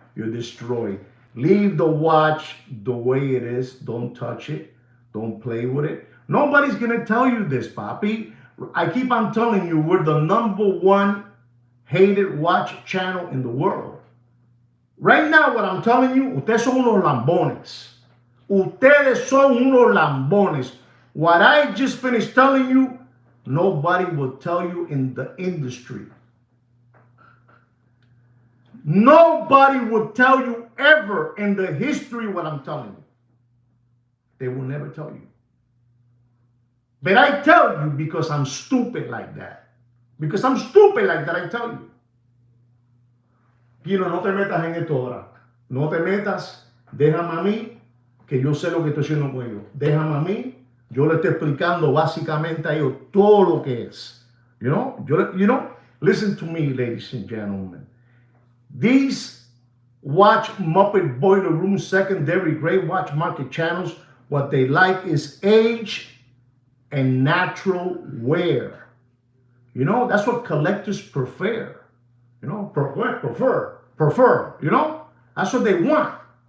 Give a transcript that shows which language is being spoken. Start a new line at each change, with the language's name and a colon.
English: You're destroyed. Leave the watch the way it is. Don't touch it. Don't play with it. Nobody's gonna tell you this, Papi. I keep on telling you, we're the #1 hated watch channel in the world. Right now, what I'm telling you,
Spanish: ustedes son unos lambones. Ustedes son unos lambones.
English: What I just finished telling you, nobody will tell you in the industry. Nobody will tell you ever in the history what I'm telling you. They will never tell you. But I tell you because I'm stupid like that. Because I'm stupid like that, I tell you.
Spanish: Gino, no te metas en esto ahora. No te metas. Déjame a mí, que yo sé lo que estoy haciendo con ellos. Déjame a mí. Yo le estoy explicando básicamente a ellos todo lo que es.
English: You know, listen to me, ladies and gentlemen. These watch Muppet Boiler Room secondary gray watch market channels, what they like is age and natural wear. You know, that's what collectors prefer. You know, prefer, you know? That's what they want.